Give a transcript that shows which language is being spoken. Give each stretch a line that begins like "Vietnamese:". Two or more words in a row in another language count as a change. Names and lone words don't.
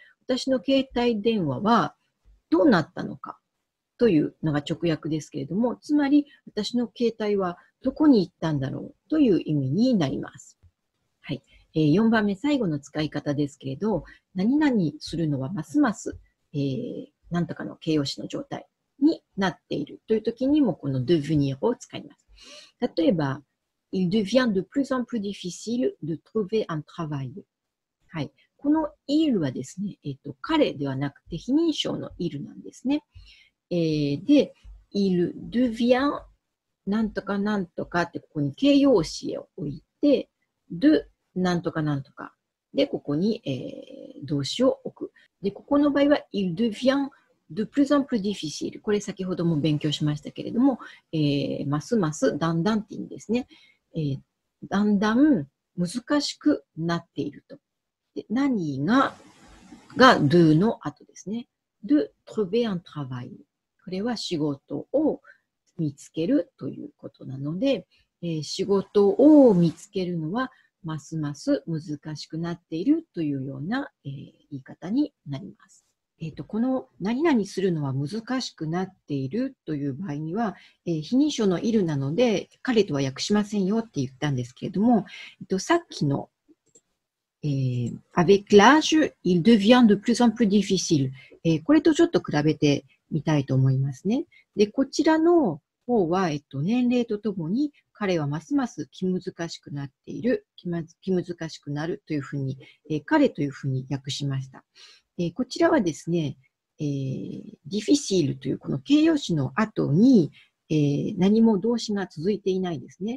Japanese: 私の携帯電話はどうなったのかというのが直訳ですけれども、つまり私の携帯はどこに行ったんだろうという意味になります。はい。4番目、最後の使い方ですけれど、何々するのはますます、なんとかの形容詞の状態になっているという時にもこの devenir を使います。
French: 例えば、il devient de plus en plus difficile de trouver un travail。
Japanese: はい。この il はですね、彼ではなくて非認証の il なんですね。で、
French: il devient
Japanese: なんとかなんとかってここに形容詞を置いて、de なんとかなんとか。で、ここに、動詞を置く。で、ここの場合は、
French: il devient de plus en plus difficile。
Japanese: これ先ほども勉強しましたけれども、ますますだんだんって意味ですね。だんだん難しくなっていると。で何が de の後ですね。
French: de trouver un travail。
Japanese: これは仕事を見つけるということなので、仕事を見つけるのはますます難しくなっているというような、言い方になります。この何々するのは難しくなっているという場合には、非認証のいるなので彼とは訳しませんよって言ったんですけれども、さっきの
French: avec l'âge, il devient de plus en plus difficile。
Japanese: これとちょっと比べてみたいと思いますね。で、こちらの方は、年齢とともに彼はますます気難しくなっている、気難しくなるというふうに、彼というふうに訳しました。こちらはですね、difficile というこの形容詞の後に、何も動詞が続いていないですね。